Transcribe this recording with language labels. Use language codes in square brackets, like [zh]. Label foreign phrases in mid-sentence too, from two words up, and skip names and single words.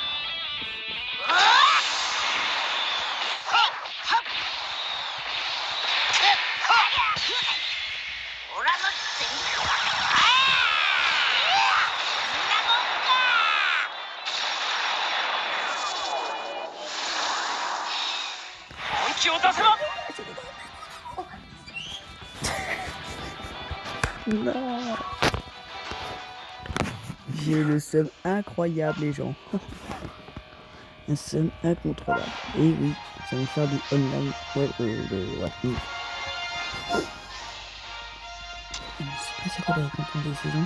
[ja] オラの全力だ。そんなもんか。本気を出せば。 [fr] Non. J'ai le seum incroyable, les gens. Un seum incontrôlable. Et oui, ça va faire du online. Ouais. Je sais pas c'est quoi la campagne des saisons.